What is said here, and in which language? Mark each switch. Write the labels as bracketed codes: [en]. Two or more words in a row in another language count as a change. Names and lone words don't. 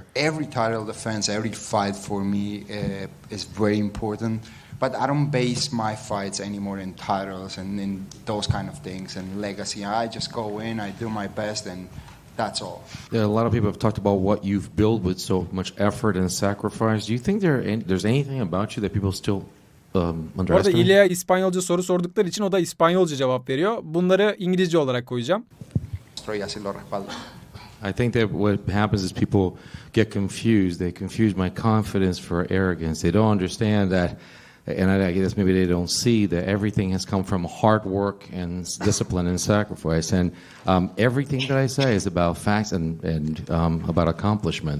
[en] Every title defense, every fight for me is very important. But I don't base my fights anymore in titles and in those kind of things and legacy. I just go in, I do my best, and that's all. Yeah, a lot of people have talked about what you've built with so much effort and sacrifice. Do you think there's anything about you that people still [tr] Bu arada [en] underestimate? [tr] İlya'ya İspanyolca soru sordukları için o da İspanyolca cevap veriyor. Bunları İngilizce olarak koyacağım. [es] Y así lo respaldo. [en] I think that what happens is people get confused. They confuse my confidence for arrogance. They don't understand that, and I guess maybe they don't see that everything has come from hard work and discipline and sacrifice. And everything that I say is about facts and about accomplishment.